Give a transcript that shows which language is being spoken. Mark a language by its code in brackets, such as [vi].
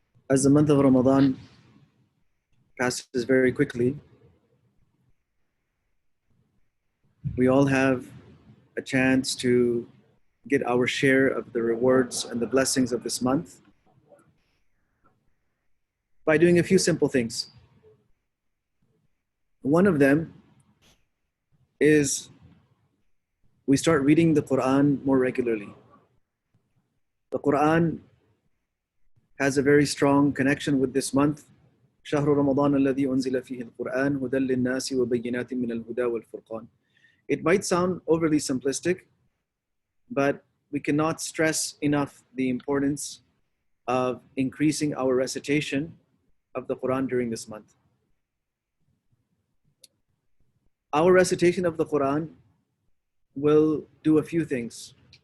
[en] As the month of Ramadan passes very quickly, we all have a chance to get our share of the rewards and the blessings of this month by doing a few simple things. One of them is we start reading the Quran more regularly. The Quran has a very strong connection with this month. [ar] شهر رمضان الذي أنزل فيه القرآن هدى للناس وبينات من الهدى والفرقان. [en] It might sound overly simplistic, but we cannot stress enough the importance of increasing our recitation of the Quran during this month. Our recitation of the Quran will do a few things.